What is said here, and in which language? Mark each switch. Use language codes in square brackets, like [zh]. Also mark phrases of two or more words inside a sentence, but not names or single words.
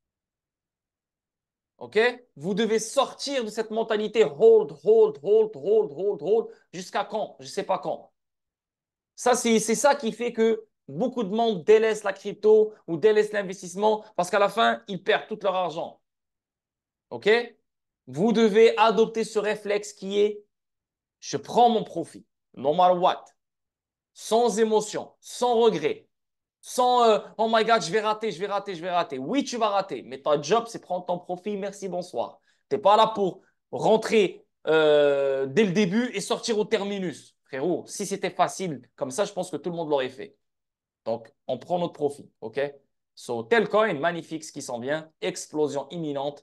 [fr] OK? Vous devez sortir de cette mentalité [en] hold, hold, hold, hold, hold, hold, [fr] jusqu'à quand? Je ne sais pas quand. Ça, c'est ça qui fait que beaucoup de monde délaisse la crypto ou délaisse l'investissement parce qu'à la fin, ils perdent tout leur argent. OK? Vous devez adopter ce réflexe qui est je prends mon profit, [en] no matter what, [fr] sans émotion, sans regret, sans [en] oh my God, [fr] je vais rater, je vais rater, je vais rater. Oui, tu vas rater, mais ton job, c'est prendre ton profit, merci, bonsoir. Tu n'es pas là pour rentrer dès le début et sortir au terminus. Frérot, si c'était facile comme ça, je pense que tout le monde l'aurait fait. Donc, on prend notre profit, OK? So, Telcoin, magnifique ce qui s'en vient, explosion imminente.